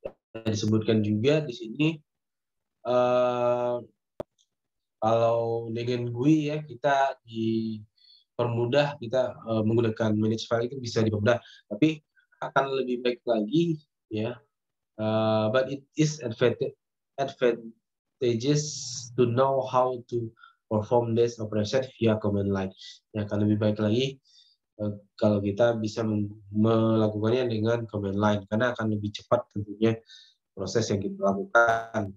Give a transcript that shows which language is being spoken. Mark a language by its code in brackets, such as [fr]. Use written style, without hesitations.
[id] Disebutkan juga di sini kalau dengan GUI ya kita dipermudah, kita menggunakan manage file itu bisa dipermudah, tapi akan lebih baik lagi ya. [en] But it is advantageous to know how to perform this operation via command line. [id] Yang akan lebih baik lagi kalau kita bisa melakukannya dengan command line, karena akan lebih cepat tentunya proses yang kita lakukan.